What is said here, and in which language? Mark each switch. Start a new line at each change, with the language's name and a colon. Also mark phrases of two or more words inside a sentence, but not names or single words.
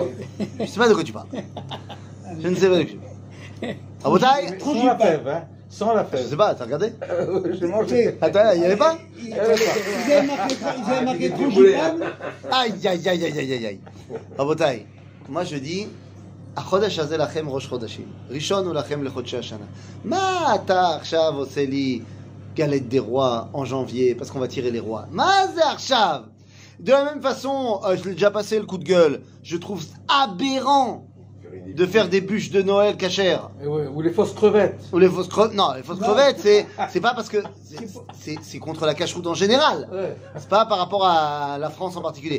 French: Je ne sais pas de quoi tu parles. Je ne sais pas de quoi tu parles. Rabotai, sans la fève, hein. Sans la je fève. sais pas, t'as regardé? J'ai mangé. Attends, il n'y avait pas? Ils avaient marqué frangipane. Aïe, aïe, aïe, aïe, aïe, aïe. Rabotai, moi je dis,
Hebrew: החודש הזה לכם ראש חודשים, ראשון הוא לכם לחודשי השנה. מה אתה עכשיו עושה לי
French: galette des rois en janvier, parce qu'on va tirer les rois?
Hebrew: מה זה עכשיו?
French: De la même façon, je l'ai déjà passé le coup de gueule, je trouve aberrant de faire des bûches de Noël cachères. Et ouais, ou les fausses crevettes. Ou les fausses crevettes. Non, les fausses crevettes, c'est pas parce que c'est contre la cache-route en général. Ouais. C'est pas par rapport à la France en particulier.